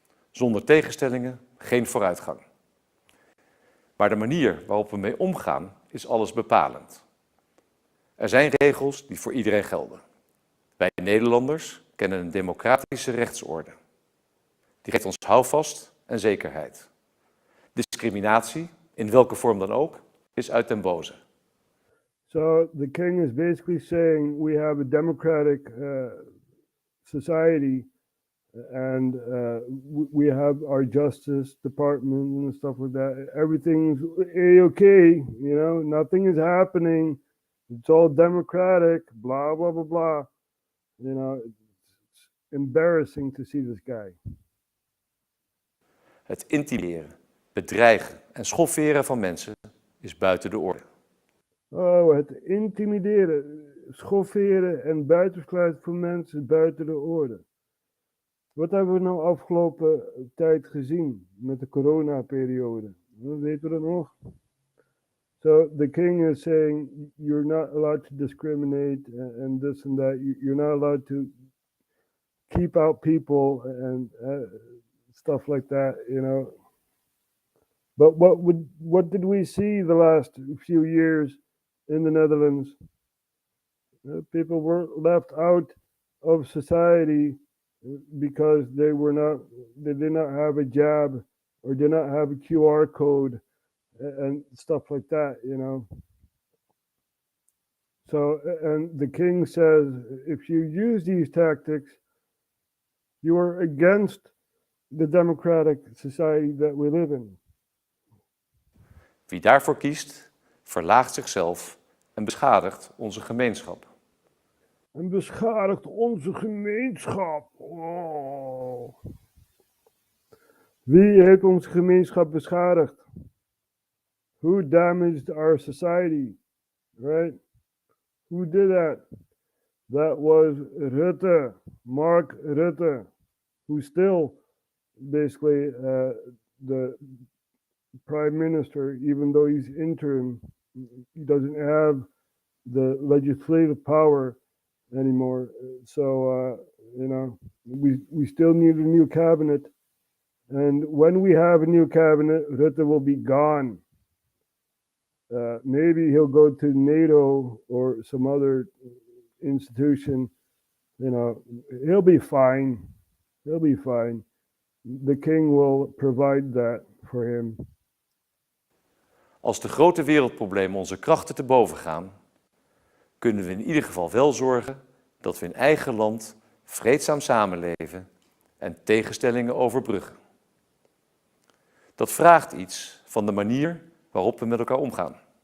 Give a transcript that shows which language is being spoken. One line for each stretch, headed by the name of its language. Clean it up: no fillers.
Dutch: Zonder tegenstellingen geen vooruitgang. Maar de manier waarop we mee omgaan is alles bepalend. Er zijn regels die voor iedereen gelden. Wij Nederlanders kennen een democratische rechtsorde. Die geeft ons houvast en zekerheid. Discriminatie, in welke vorm dan ook, is uit den boze.
English: So the king is basically saying we have a democratic society and we have our justice department and stuff like that. Everything's A-okay, you know, nothing is happening. It's all democratic, blah, blah, blah, blah. You know, it's embarrassing to see this guy.
Dutch: Het intimideren, bedreigen en schofferen van mensen is buiten de orde. Oh, het intimideren, schofferen en buitensluiten van mensen is buiten de orde. Wat hebben we nou afgelopen tijd gezien met de coronaperiode? Weten we dat nog?
English: So the king is saying you're not allowed to discriminate and this and that. You're not allowed to keep out people and stuff like that, you know. But what did we see the last few years in the Netherlands? People were left out of society because they did not have a jab or did not have a QR code and stuff like that, you know. So, and the king says, if you use these tactics, you are against the democratic society that we live in.
Dutch: Wie daarvoor kiest, verlaagt zichzelf en beschadigt onze gemeenschap. En beschadigt onze gemeenschap. Oh. Wie heeft onze gemeenschap beschadigd?
English: Who damaged our society? Right? Who did that? That was Rutte, Mark Rutte, who's still basically the prime minister, even though he's interim. He doesn't have the legislative power anymore. So, you know, we still need a new cabinet. And when we have a new cabinet, Rutte will be gone. Maybe he'll go to NATO or some other institution. You know, he'll be fine. He'll be fine. The king will provide that for him.
Dutch: Als de grote wereldproblemen onze krachten te boven gaan, kunnen we in ieder geval wel zorgen dat we in eigen land vreedzaam samenleven en tegenstellingen overbruggen. Dat vraagt iets van de manier waarop we met elkaar omgaan.